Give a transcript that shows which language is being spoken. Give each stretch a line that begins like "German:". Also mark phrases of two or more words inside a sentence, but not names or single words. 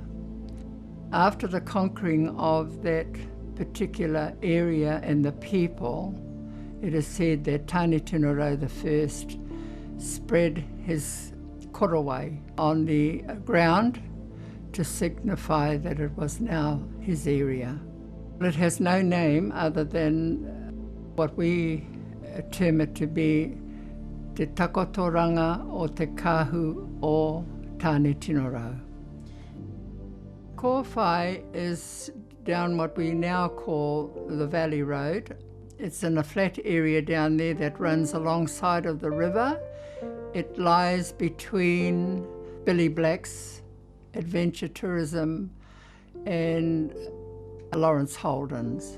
English: After the conquering of that particular area and the people, it is said that Tāne Tinoro the first spread his korowai on the ground to signify that it was now his area. It has no name other than what we term it to be
Māori: te takotoranga o te kahu o Tāne Tinoro.
English: Kōwhai is down what we now call the Valley Road. It's in a flat area down there that runs alongside of the river. It lies between Billy Black's adventure tourism and Lawrence Holden's.